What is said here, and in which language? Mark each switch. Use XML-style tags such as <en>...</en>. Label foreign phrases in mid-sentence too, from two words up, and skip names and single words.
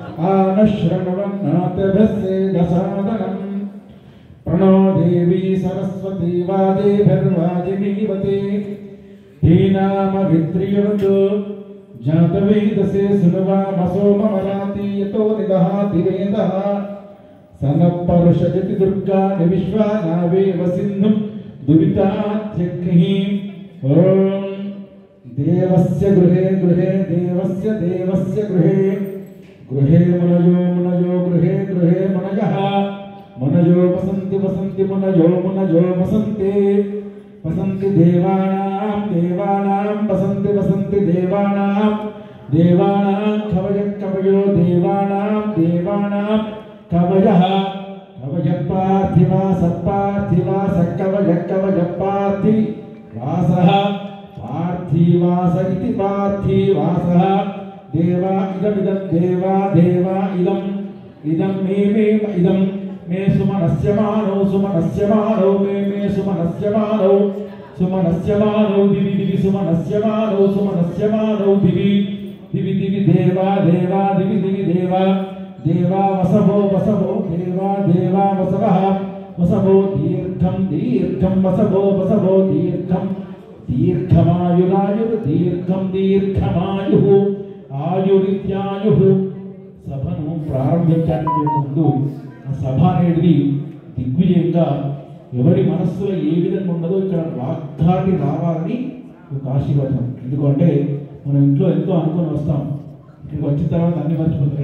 <sa>ఆనశ్రవన్నాథభస్యేదసాదనం ప్రణో దేవీ సరస్వతీ వాజేభిర్వాజినీవతే ధీనామవిత్రియవతు జాతవేదసే సునవామసోమమరాతి యతో నిదహాతి వేదః సనపరుషజతి దుర్గాని విశ్వానావేవ సింధుం దురితాత్యగ్నిః. ఓం దేవస్య గృహే గృహే దేవస్య దేవస్య గృహే గృహే మునయో మునయో గృహే గృహే మునయః మునయో వసంతి వసంతి మునయో మునయో వసంతే వసంతి దేవానాం దేవానాం వసంతి వసంతి దేవానాం దేవానాం కవయ కవయో దేవానాం దేవానాం కవయః కవయ పార్థివా సత్పార్థివా సకవయ కవయ పార్థివాసః పార్థివాస ఇతి పార్థివాసః దేవా ఇదమిదం దేవా దేవా ఇదం इदं मे इदं मे सुमनस्यमानो मे सुमनस्यमानो दिवि दिवि सुमनस्यमानो दिवि दिवि देवा दिवि दिवि देवा वसवो देवा वसवः दीर्घं वसवो दीर्घमायुः आयुरित्यायुः</sa> <te>సభను ప్రారంభించడానికి ముందు ఆ సభ అనేది దిగ్విజయంగా ఎవరి మనస్సులో ఏ విధంగా ఉండదో ఇక్కడ వాగ్దాటి రావాలని ఒక ఆశీర్వాదం. ఎందుకంటే మనం ఇంట్లో ఎంతో అనుకొని వస్తాం, ఇక్కడికి వచ్చిన తర్వాత అన్ని మర్చిపోతాం.</te>